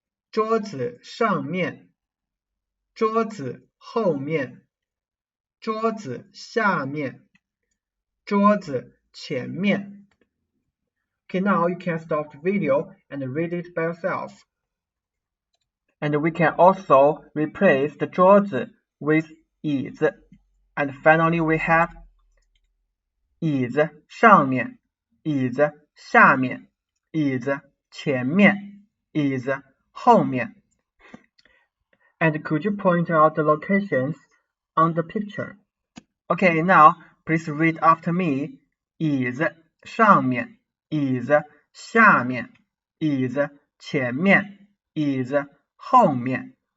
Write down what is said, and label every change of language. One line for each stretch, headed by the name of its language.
Chinese: 桌子上面, 桌子后面, 桌子下面, 桌子前面.
English: Okay, now you can stop the video and read it by yourself. And we can also replace the 桌子 with 椅子. And finally we have
Chinese: 椅子上面, 椅子下面, 椅子前面, 椅子后面.
English: And could you point out the locations on the picture? Okay, now please read after me.
Chinese: 椅子上面, 椅子下面, 椅子前面, 椅子后面.